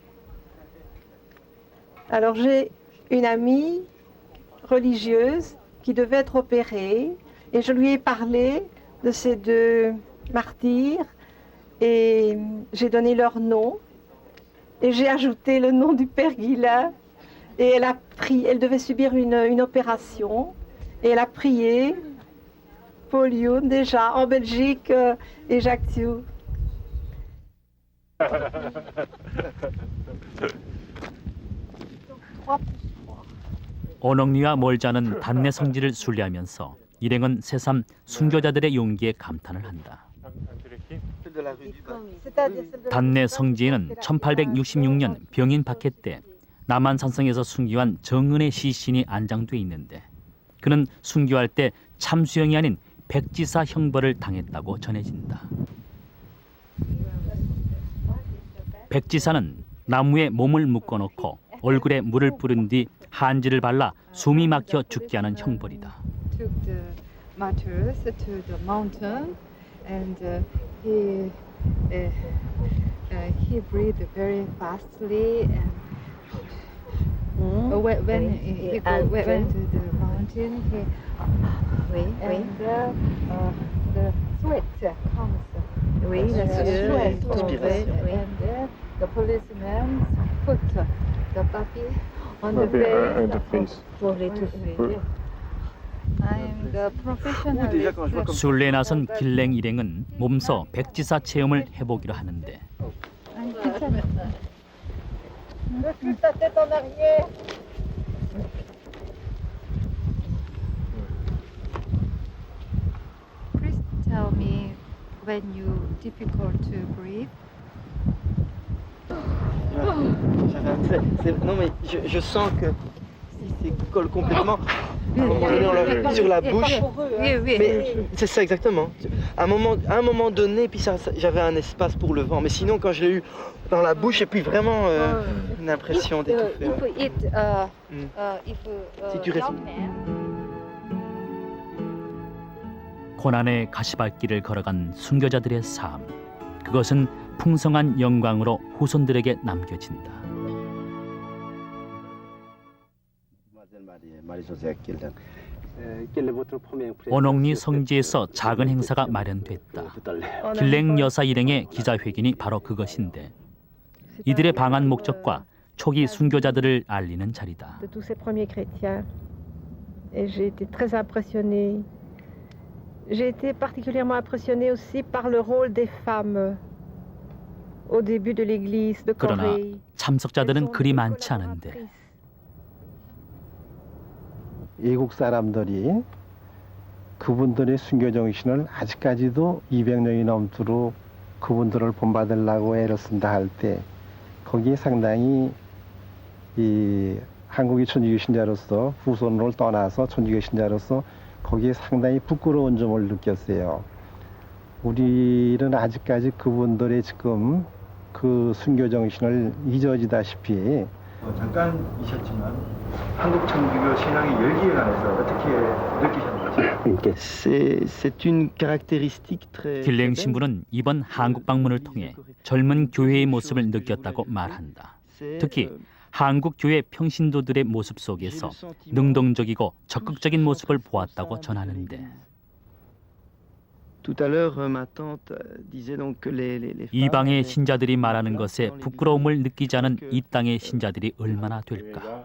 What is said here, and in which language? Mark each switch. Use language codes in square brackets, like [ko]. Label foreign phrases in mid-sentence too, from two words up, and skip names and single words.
[fr] Alors j'ai une amie religieuse qui devait être opérée et je lui ai parlé de ces deux martyrs et j'ai donné leur nom et j'ai ajouté le nom du père Guillain et elle a prié, elle devait subir une opération et elle a prié Paul Youn déjà en Belgique et Jacques Thiou. [ko] 언옥리와 멀지 않은 단내 성지를 순례하면서 일행은 새삼 순교자들의 용기에 감탄을 한다. 단내 성지에는 1866년 병인 박해 때 남한산성에서 순교한 정은의 시신이 안장돼 있는데 그는 순교할 때 참수형이 아닌 백지사 형벌을 당했다고 전해진다. 백지사는 나무에 몸을 묶어놓고 얼굴에 물을 뿌린 뒤 한지를 발라 숨이 막혀 죽게 하는 형벌이다. [en] Took the martyrs to the mountain, and he breathed very fastly. And when he went to the mountain, and the sweat comes. And the policeman put the puppy on the face. I'm the professional. 순례에 나선 길랭 일행은 몸소 백지사 체험을 해보기로 하는데 [fr] Recule ta tête en arrière. [en] Please tell me when you difficult to breathe. [fr] Non mais je sens que si c'est colle complètement, à un moment donné on l'a sur la bouche. Mais c'est ça exactement. À un moment donné, puis j'avais un espace pour le vent. Mais sinon quand je l'ai eu dans la bouche et puis vraiment une impression d'étouffer. Si tu restes. [ko] 고난의 가시밭길을 걸어간 순교자들의 삶, 그것은 풍성한 영광으로 후손들에게 남겨진다. 언옥리 성지에서 작은 행사가 마련됐다. 길랭 여사 일행의 기자회견이 바로 그것인데 이들의 방한 목적과 초기 순교자들을 알리는 자리다. [fr] De tous ces premiers chrétiens. Et j'ai été très impressionnée. J'ai été particulièrement impressionnée aussi par le rôle des femmes au début de l'église de [ko] 그러나 [fr] Corée. [ko] 참석자들은 그리 많지 않은데 외국 사람들이 그분들의 순교 정신을 아직까지도 200년이 넘도록 그분들을 본받으려고 애를 쓴다 할 때 거기에 상당히 이 한국의 천주교 신자로서 후손을 떠나서 천주교 신자로서 거기에 상당히 부끄러운 점을 느꼈어요. 우리는 아직까지 그분들의 지금 그 순교 정신을 잊어지다시피 잠깐이셨지만 한국 천주교 신앙의 열기에 관해서 어떻게 느끼셨는지. [fr] C'est une caractéristique très. [ko] 길랭 신부는 이번 한국 방문을 통해 젊은 교회의 모습을 느꼈다고 말한다. 특히 한국 교회 평신도들의 모습 속에서 능동적이고 적극적인 모습을 보았다고 전하는데, 이방의 신자들이 말하는 것에 부끄러움을 느끼지 않은 이 땅의 신자들이 얼마나 될까?